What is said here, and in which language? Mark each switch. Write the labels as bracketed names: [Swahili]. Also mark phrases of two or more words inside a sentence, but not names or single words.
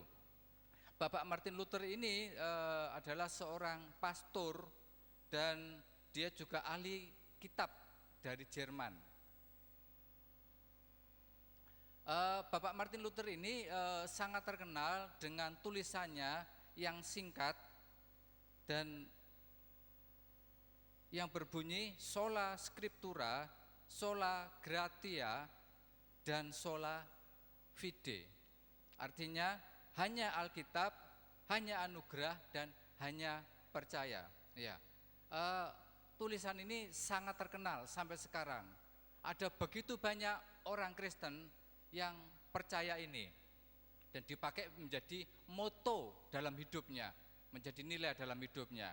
[Indonesian] Bapak Martin Luther ini adalah seorang pastor dan dia juga ahli kitab dari Jerman. Bapak Martin Luther ini sangat terkenal dengan tulisannya yang singkat dan yang berbunyi [Latin] sola scriptura, sola gratia, [Indonesian] dan [Latin] sola fide. [Indonesian] Artinya hanya Alkitab, hanya anugerah, dan hanya percaya. Ya, tulisan ini sangat terkenal sampai sekarang. Ada begitu banyak orang Kristen yang percaya ini dan dipakai menjadi moto dalam hidupnya, menjadi nilai dalam hidupnya.